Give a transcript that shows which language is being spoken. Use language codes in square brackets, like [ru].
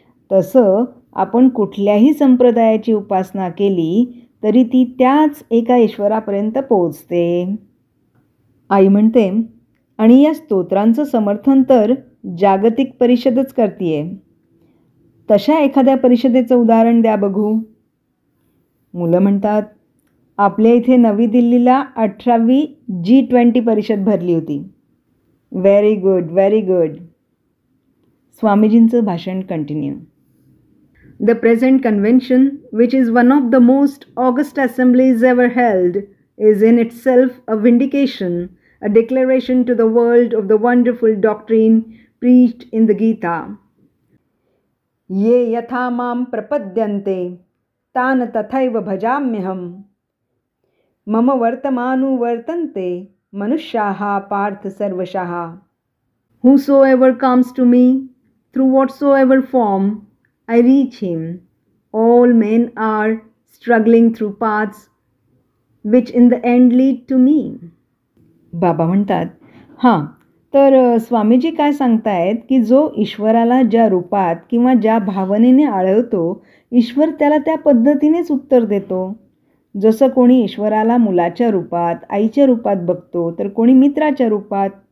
[mr] तसं आपण कुठल्याही संप्रदायाची उपासना केली तरी ती त्याच एका ईश्वरापर्यंत पोचते. आई म्हणते, आणि या स्तोत्रांचं समर्थन तर जागतिक परिषदच करतीये. तशा एखाद्या परिषदेचं उदाहरण द्या बघू. मुलं म्हणतात, आपल्या इथे नवी दिल्लीला 18वी G20 परिषद भरली होती. [en] Very good, very good. [mr] स्वामीजींचं भाषण continue. [en] The present convention, which is one of the most august assemblies ever held, is in itself a vindication, a declaration to the world of the wonderful doctrine preached in the Gita. [sa] ये यथा मां प्रपद्यन्ते तान तथैव भजाम्यहम्. मम वर्तमानुवर्तन्ते मनुष्याः पार्थ सर्वशः. [en] Whosoever comes to me through whatsoever form I reach him. All men are struggling through paths which in the end lead to me. [mr] बाबा म्हणतात, हां, तर स्वामीजी काय सांगतायत की जो ईश्वराला ज्या रूपात किंवा ज्या भावनेने आळवतो, ईश्वर त्याला त्या पद्धतीनेच उत्तर देतो. जसं कोणी ईश्वराला मुलाच्या रूपात, आईच्या रूपात बघतो, तर कोणी मित्राच्या रूपात.